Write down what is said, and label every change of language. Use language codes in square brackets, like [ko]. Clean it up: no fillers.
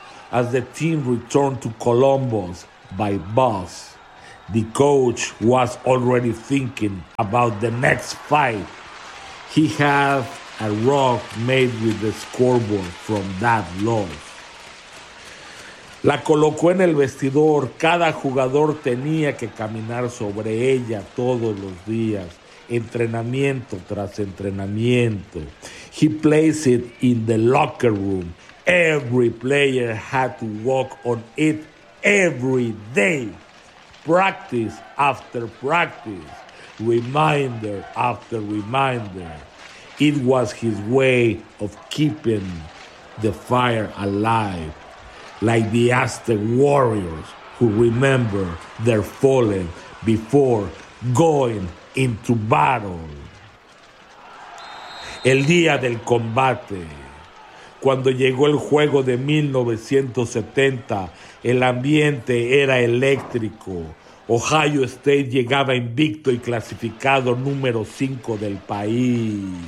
[en] As the team returned to Columbus by bus, the coach was already thinking about the next fight. He had a rock made with the scoreboard from that loss. [es] La colocó en el vestidor. Cada jugador tenía que caminar sobre ella todos los días, entrenamiento tras entrenamiento. [en] He placed it in the locker room. Every player had to walk on it every day. Practice after practice, reminder after reminder. It was his way of keeping the fire alive, like the Aztec warriors who remember their fallen before going into battle. [es] El día del combate. Cuando llegó el juego de 1970, el ambiente era eléctrico. Ohio State llegaba invicto y clasificado número 5 del país.